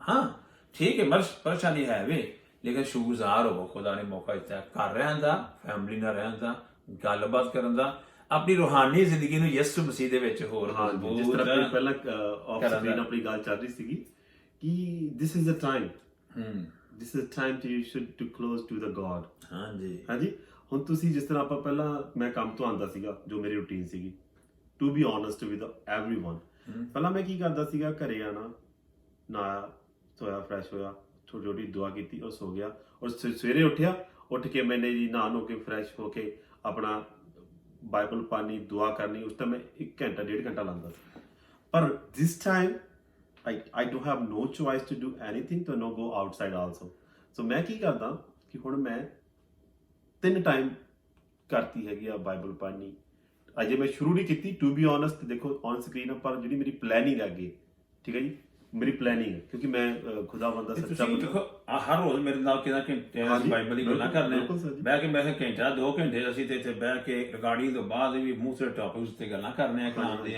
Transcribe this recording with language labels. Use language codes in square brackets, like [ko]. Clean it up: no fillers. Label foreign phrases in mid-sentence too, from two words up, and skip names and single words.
[pa] ਹਾਂ ਠੀਕ ਹੈ, ਪਰੇਸ਼ਾਨੀ ਹੈ ਵੇ, ਲੇਕਿਨ ਸ਼ੁਕਰਗੁਜ਼ਾਰ ਹੋਵੋ, ਖੁਦਾ ਨੇ ਮੌਕਾ ਦਿੱਤਾ ਕਰ ਰਹਿਣ ਦਾ, ਫੈਮਿਲੀ ਨਾਲ ਰਹਿਣ ਦਾ, ਗੱਲਬਾਤ ਕਰਨ ਦਾ, ਆਪਣੀ ਰੂਹਾਨੀ ਜ਼ਿੰਦਗੀ ਨੂੰ ਯਿਸੂ ਮਸੀਹ ਦੇ ਵਿੱਚ ਹੋਰ ਮਜ਼ਬੂਤ। ਜਿਸ ਤਰ੍ਹਾਂ ਪਹਿਲਾਂ [en] off screen [pa] ਆਪਣੀ ਗੱਲ ਚੱਲ ਰਹੀ ਸੀਗੀ ਕਿ [en] this is the time, this is the time to you should to close to the God। [pa] ਹਾਂਜੀ, ਹੁਣ ਤੁਸੀਂ ਜਿਸ ਤਰ੍ਹਾਂ ਆਪਾਂ ਪਹਿਲਾਂ, ਮੈਂ ਕੰਮ ਤੋਂ ਆਉਂਦਾ ਸੀਗਾ, ਜੋ ਮੇਰੀ ਰੂਟੀਨ ਸੀਗੀ, [en] to be honest with everyone, [pa] ਪਹਿਲਾਂ ਮੈਂ ਕੀ ਕਰਦਾ ਸੀਗਾ, ਘਰੇ ਆਣਾ, ਨਹਾਇਆ ਧੋਇਆ, ਫਰੈਸ਼ ਹੋਇਆ, ਛੋਟੀ ਛੋਟੀ ਦੁਆ ਕੀਤੀ ਔਰ ਸੋ ਗਿਆ। ਔਰ ਸਵੇਰੇ ਉੱਠ ਕੇ ਮੈਨੇ ਜੀ ਨਹਾ ਨੋ ਕੇ ਫਰੈਸ਼ ਹੋ ਕੇ ਆਪਣਾ ਬਾਈਬਲ ਪੜ੍ਹਨੀ, ਦੁਆ ਕਰਨੀ। ਉਸ ਟਾਈਮ ਮੈਂ 1 ਘੰਟਾ 1.5 ਘੰਟਾ ਲਾਉਂਦਾ ਸੀ। [en] ਪਰ this time I don't have no choice to do anything to no go outside also। [pa] so ਮੈਂ ਕੀ ਕਰਦਾ ਕਿ ਹੁਣ ਮੈਂ 3 ਟਾਈਮ ਕਰਤੀ ਹੈਗੀ ਆ ਬਾਈਬਲ ਪੜ੍ਹਨੀ। ਅਜੇ ਮੈਂ ਸ਼ੁਰੂ ਨਹੀਂ ਕੀਤੀ, [en] to be honest. [pa] ਦੇਖੋ [en] on screen [pa] ਪਰ ਜਿਹੜੀ ਮੇਰੀ ਪਲੈਨਿੰਗ ਅੱਗੇ, ਠੀਕ ਹੈ ਜੀ, ਮੇਰੀ ਪਲੈਨਿੰਗ ਹੈ, ਕਿਉਂਕਿ ਮੈਂ ਖੁਦਾਵੰਦ ਦਾ ਸੱਚਾ ਦੇਖੋ ਹਰ ਰੋਜ਼ ਮੇਰੇ ਨਾਲ ਕਿਹਦਾ ਘੰਟੇ ਬਾਈਬਲ ਦੀ ਗੱਲਾਂ ਕਰਨੇ, ਬਹਿ ਕੇ ਮੈਂ ਘੰਟਾ 2 ਘੰਟੇ ਅਸੀਂ ਤੇ ਇੱਥੇ ਬਹਿ ਕੇ ਰਿਕਾਰਡਿੰਗ ਤੋਂ ਬਾਅਦ ਵੀ ਮੂਸੇ ਟੌਪਿਕਸ ਤੇ ਗੱਲਾਂ ਕਰਨੇ ਆ ਕਲਾਮ ਦੀਆਂ।